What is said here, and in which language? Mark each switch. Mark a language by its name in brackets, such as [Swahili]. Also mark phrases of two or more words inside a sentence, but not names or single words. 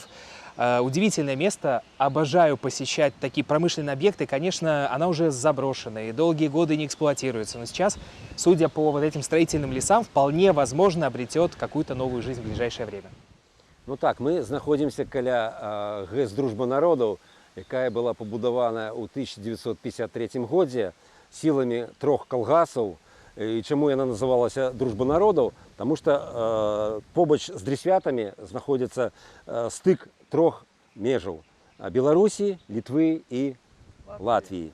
[Russian] Удивительное место, обожаю посещать такие промышленные объекты. Конечно, она уже заброшена и долгие годы не эксплуатируется. Но сейчас, судя по вот этим строительным лесам, вполне возможно обретет какую-то новую жизнь в ближайшее время. [Belarusian] Ну так, мы знаходзімся каля ГЭС дружба народаў, якая была пабудавана ў 1953 годзе сіламі 3 калгасаў. І чаму яна называлася дружба народаў? Таму што побач з Дрысвятамі знаходзіцца стык 3 межаў Беларусі, Літвы і Латвіі.